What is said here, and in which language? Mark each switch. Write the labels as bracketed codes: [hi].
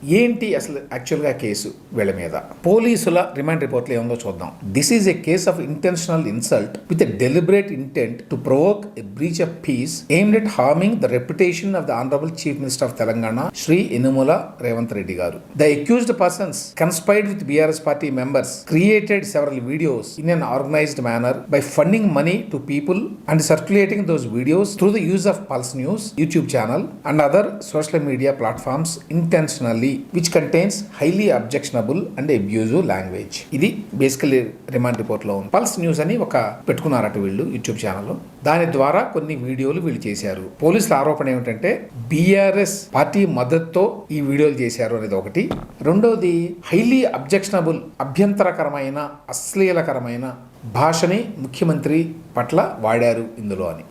[te] ఏంటి అసలు యాక్చువల్గా కేసు వీళ్ళ మీద? పోలీసుల రిమాండ్ రిపోర్ట్లో ఏముందో చూద్దాం. [en] This is a case of intentional insult with a deliberate intent to provoke a breach of peace aimed at harming the reputation of the honourable chief minister of Telangana Shri Anumula Revanth Reddy garu. The accused persons conspired with BRS party members created several videos in an organized manner by funding money to people and circulating those videos through the use of Pulse News YouTube channel and other social media platforms intentionally, which contains highly objectionable and abusive language. [te] ఇది basically remand రిపోర్ట్లో ఉంది. Pulse news అని ఒక పెట్టుకున్నారట వీళ్ళు YouTube channel. దాని ద్వారా కొన్ని వీడియోలు వీళ్ళు చేశారు. పోలీసుల ఆరోపణ ఏమిటంటే BRS పార్టీ మద్దతుతో ఈ వీడియోలు చేశారు అనేది ఒకటి. రెండోది, హైలీ అబ్జెక్షనబుల్, అభ్యంతరకరమైన, అశ్లీలకరమైన భాషని ముఖ్యమంత్రి పట్ల వాడారు ఇందులో అని.